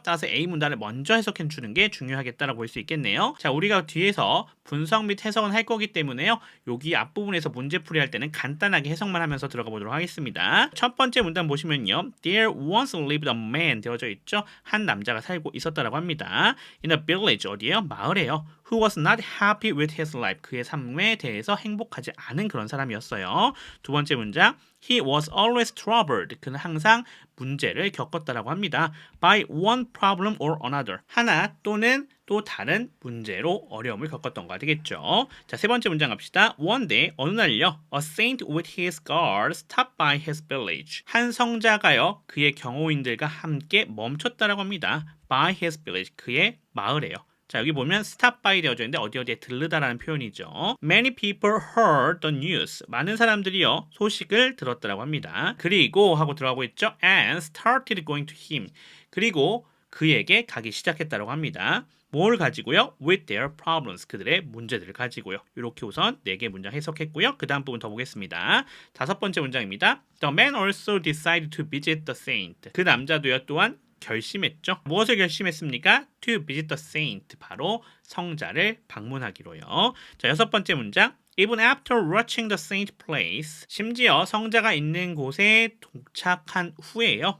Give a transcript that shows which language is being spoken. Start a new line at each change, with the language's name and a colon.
Korean: 따라서 A 문단을 먼저 해석해 주는 게 중요하겠다라고 볼 수 있겠네요. 자, 우리가 뒤에서 분석 및 해석은 할 거기 때문에요, 여기 앞부분에서 문제풀이 할 때는 간단하게 해석만 하면서 들어가 보도록 하겠습니다. 첫 번째 문단 보시면요,
English: There once lived a man
Korean: 되어져 있죠. 한 남자가 살고 있었다라고 합니다.
English: In a village,
Korean: 어디예요? 마을에
English: who was not happy with his life.
Korean: 그의 삶에 대해서 행복하지 않은 그런 사람이었어요. 두 번째 문장,
English: he was always troubled.
Korean: 그는 항상 문제를 겪었다라고 합니다.
English: by one problem or another.
Korean: 하나 또는 또 다른 문제로 어려움을 겪었던 거 되겠죠. 자, 세 번째 문장 갑시다.
English: One day,
Korean: 어느 날요,
English: a saint with his guard stopped by his village.
Korean: 한 성자가요, 그의 경호인들과 함께 멈췄다라고 합니다.
English: by his village.
Korean: 그의 마을에요. 자, 여기 보면 stop by 되어져 있는데 어디에 들르다라는 표현이죠.
English: Many people heard the news.
Korean: 많은 사람들이요, 소식을 들었다라고 합니다. 그리고 하고 들어가고 있죠.
English: And started going to him.
Korean: 그리고 그에게 가기 시작했다라고 합니다. 뭘 가지고요?
English: With their problems.
Korean: 그들의 문제들을 가지고요. 이렇게 우선 4개 문장 해석했고요. 그 다음 부분 더 보겠습니다. 다섯 번째 문장입니다.
English: The man also decided to visit the saint.
Korean: 그 남자도요, 또한 결심했죠. 무엇을 결심했습니까?
English: To visit the saint.
Korean: 바로 성자를 방문하기로요. 자, 여섯 번째 문장.
English: Even after reaching the saint place.
Korean: 심지어 성자가 있는 곳에 도착한 후에요.